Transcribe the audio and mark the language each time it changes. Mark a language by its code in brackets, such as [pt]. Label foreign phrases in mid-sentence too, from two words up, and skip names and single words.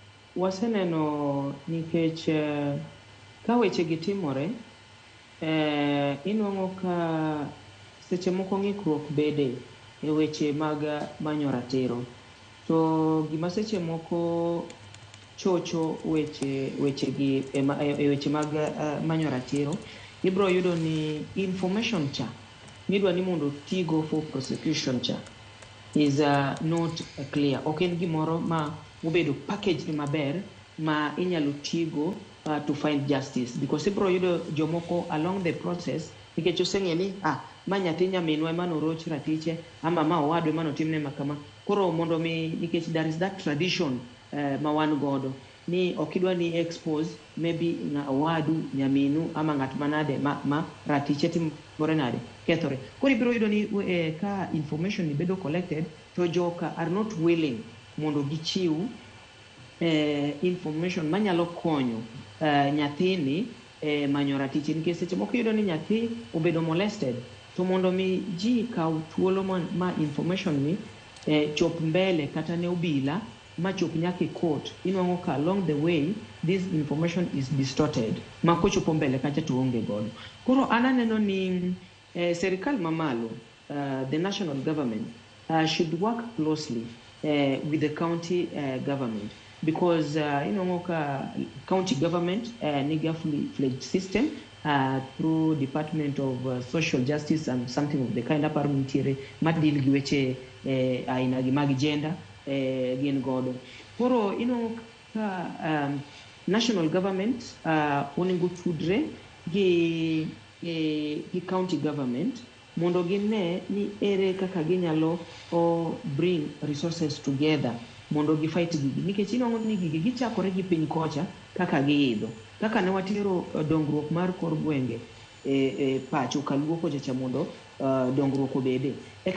[luo] waseneno nikech ka weche gitimore, inuang'o ka seche moko ng'ikruok bede e weche mag manyo ratiro. To gima seche moko chocho weche gi e weche mag manyo ratiro, ibro yudo ni information cha midwa ni mondo tigo [en] for prosecution [luo] cha [en] is not clear. [luo] Ok en gimoro ma obedo package maber ma inyalo tigo [en] to find justice, [luo] because ibro yudo jomoko [en] along the process [luo] nikech oseng'e ni ma nyathi nyaminwa ema noroch ratiche ama ma owadwa ema notimne makama. Koro mondo mi nikech [en] there is that tradition [luo] ma wan godo ni okidwa ni [en] expose maybe [luo] owadu nyaminu ama ng'at manade ma ratiche timore nade kethore. Koro ibiro yudo ni ka information ni bedo collected to joka [en] are not willing [luo] mondo gichiw information manyalo konyo nyathini manyo ratiche, nikech seche moko yudo ni nyathi obedo molested, to mondo mi ji kaw thuolo ma information ni chop mbele kata ne obila ma chop nyaka court, inuang'o ka [en] along the way this information is distorted [luo] ma kochopo mbele kacha to onge godo. Koro ananeno ni serikal mamalo, [en] the national government should work closely with the county government, because [luo] inuang'o ka [en] county government niga fully-fledged system through Department of Social Justice and something of the kind [luo] aparo nitiere madil gi weche aina gi mag gender gin godo. Koro ka national government onego tudre gi county government mondo gine ni ere kaka ginyalo [en] bring resources together [luo] mondo gi fight gigi, nikech inuang'o ni gigi gichakore gi piny kocha kaka giidho, kaka ne watero dongruok mar kor gwenge pacho kaluo kocha mondo dongruok obede.